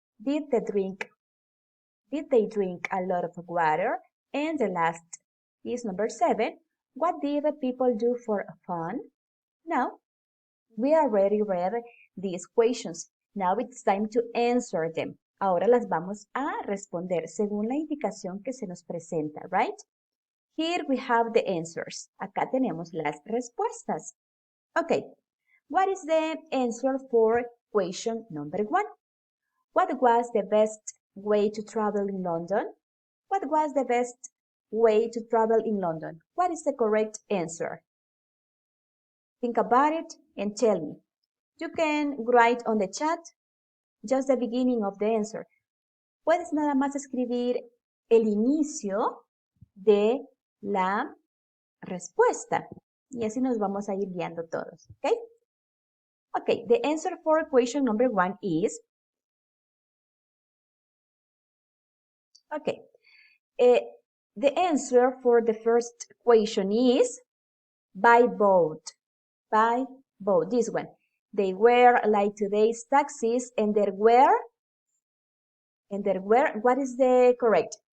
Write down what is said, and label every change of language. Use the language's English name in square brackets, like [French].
[English] Did they drink a lot of water? And the last is number 7. What did people do for fun? Now, we already read these questions. Now it's time to answer them. [Spanish] Ahora las vamos a responder según la indicación que se nos presenta, right? [English] Here we have the answers. [Spanish] Acá tenemos las respuestas. [English] Okay, what is the answer for question number 1? What was the best way to travel in London? What was the best way to travel in London? What is the correct answer? Think about it and tell me. You can write on the chat just the beginning of the answer. [Spanish] Puedes nada más escribir el inicio de la respuesta. Y así nos vamos a ir guiando todos, ¿ok? [English] Okay, the answer for question number 1 is, okay, the answer for the first question is by boat. By boat, this one. They were like today's taxis, and there were, what is the correct?